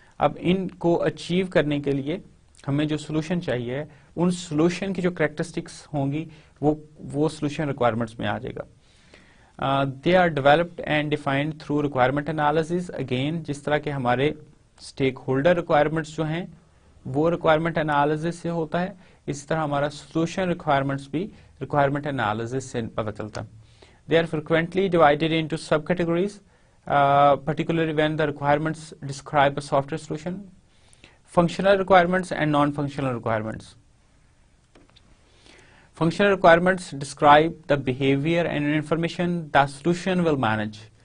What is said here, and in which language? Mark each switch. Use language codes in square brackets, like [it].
[ur] اب ان کو اچیو کرنے کے لیے ہمیں جو سولوشن چاہیے ان سولوشن کی جو کریکٹرسٹکس ہوں گی وہ سولوشن ریکوائرمنٹس میں آ جائے گا. [en] They are developed and defined through requirement analysis. [ur] Again, جس طرح کے ہمارے اسٹیک ہولڈر ریکوائرمنٹس جو ہیں وہ ریکوائرمنٹ انالیسس سے ہوتا ہے, اسی طرح ہمارا سولوشن ریکوائرمنٹس بھی ریکوائرمنٹ انالیسس سے پتہ چلتا ہے. [en] They are frequently divided into subcategories, particularly when the requirements describe a software solution, functional requirements and non-functional requirements. Functional requirements describe the behavior and information the solution will manage.